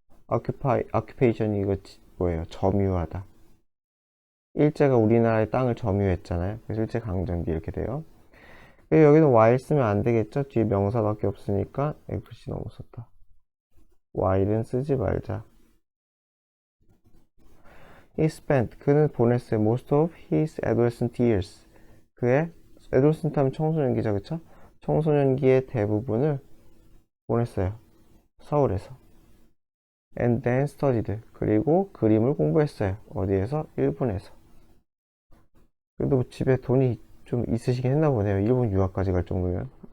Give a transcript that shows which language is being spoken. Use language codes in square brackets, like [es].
[ko] occupation이 이거 뭐예요? 점유하다. 일제가 우리나라의 땅을 점유했잖아요. 그래서 일제 강점기 이렇게 돼요. 여기는 while 쓰면 안 되겠죠? 뒤에 명사밖에 없으니까 FC 너무 썼다. while은 쓰지 말자. [en] He spent, [ko] 그는 보냈어요. [en] most of his adolescent years. [ko] 그의 adolescent 하면 청소년기죠, 그쵸? 청소년기의 대부분을 보냈어요. 서울에서. [en] And then studied. [ko] 그리고 그림을 공부했어요. 어디에서? 일본에서. 그래도 집에 돈이 좀 있으시긴 했나 보네요. 일본 유학까지 갈 정도면.